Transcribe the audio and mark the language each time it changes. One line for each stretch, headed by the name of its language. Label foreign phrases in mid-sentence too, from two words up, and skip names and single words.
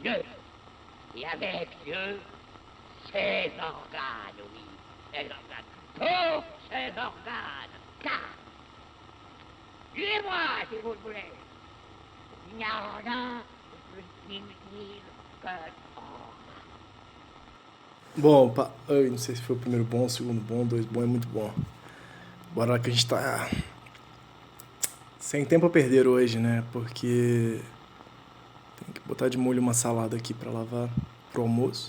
French: Dieu, et avec Dieu, ses organes, oui, ses organes, tous ses organes, car, tuez-moi si vous le voulez, il n'y a rien de plus inutile que
Portuguese: Bom, eu não sei se foi o primeiro bom, o segundo bom, dois bom, é muito bom. Bora lá que a gente tá sem tempo a perder hoje, né? Porque tem que botar de molho uma salada aqui pra lavar pro almoço.